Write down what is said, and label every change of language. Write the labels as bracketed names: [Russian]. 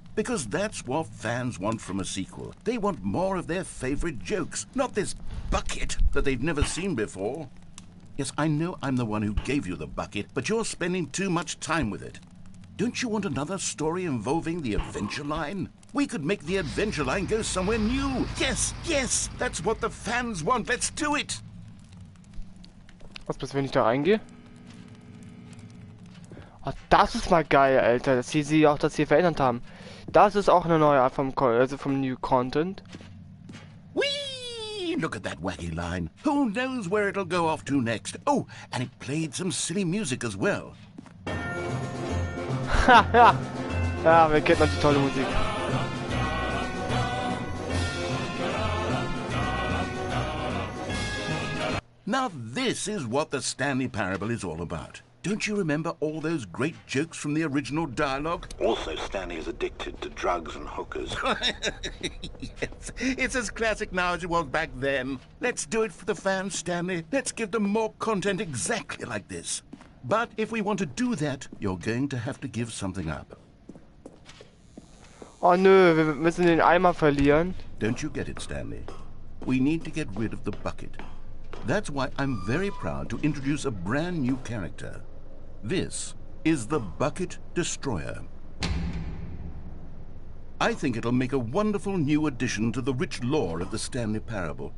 [English] Because that's what fans want from a sequel. They want more of their favorite jokes, not this bucket that they've never seen before. Yes, I know I'm the one who gave you the bucket, but you're spending too much time with it. Don't you want another story involving the Adventure Line? We could make the Adventure Line go somewhere new. Yes, yes, that's what the fans want. Let's do it. [German] Was passiert, wenn ich da reingehe? Oh, das ist mal geil, Alter, dass sie auch das hier verändert haben. Das ist auch eine neue Art vom [English] New Content. Whee! Look at that wacky line. Who knows where it'll go off to next? Oh, and it played some silly music as well. Haha. [German] Ja, wir kennen noch die tolle Musik. [English] Now this is what the Stanley Parable is all about. Don't you remember all those great jokes from the original dialogue? Also, Stanley is addicted to drugs and hookers. Yes, it's as classic now as it was back then. Let's do it for the fans, Stanley. Let's give them more content exactly like this. But if we want to do that, you're going to have to give something up. [German] Oh nö, wir müssen den Eimer verlieren. [English] Don't you get it, Stanley? We need to get rid of the bucket. That's why I'm very proud to introduce a brand new character. This is the Bucket Destroyer. I think it'll make a wonderful new addition to the rich lore of the Stanley Parable.